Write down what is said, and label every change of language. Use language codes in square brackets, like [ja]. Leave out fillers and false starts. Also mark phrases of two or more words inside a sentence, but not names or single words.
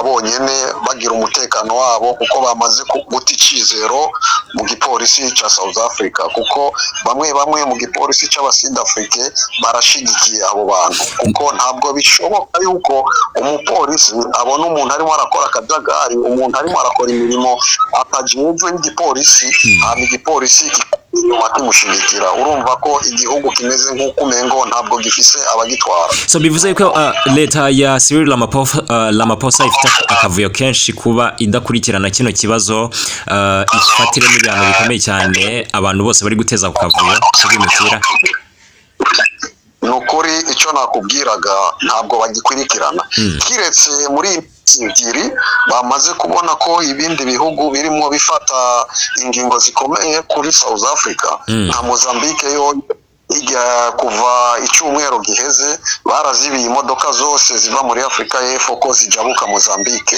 [rn] bonyene bagira umutekano wabo, kuko bamaze guta icizero mu gipolisi ca South Africa, kuko bamwe mu gipolisi c'aba South Africa barashigikiye abo bantu, kuko ntabwo bishoboka yuko umupolisi abona umuntu arimo arakora akajagari, umuntu arimo arakora imirimo atajejwe n'igipolisi hama igipolisi nyuma kimushigikira. Urumva ko igihugu kimeze nk'uko umengo ntabwo gifise abagitwara. So bivuze ko leta ya Cyril Ramaphosa ifite akavuyo kenshi kuba idakurikirana kino kibazo, ifatire n'ibihano bikomeye cyane abantu bose bari guteza ku kavuyo kubimukira. Nukuri icyo nakubwiraga ntabwo bagikurikirana, kiretse muri ebyiri bamaze kubona ko ibindi bihugu birimo bifata ingingo zikomeye kuri South Africa nka Mozambique yo kuva icyumweru giheze barazibiye imodoka zose ziva muri Afrika y'Epfo ko zijabuka Mozambique.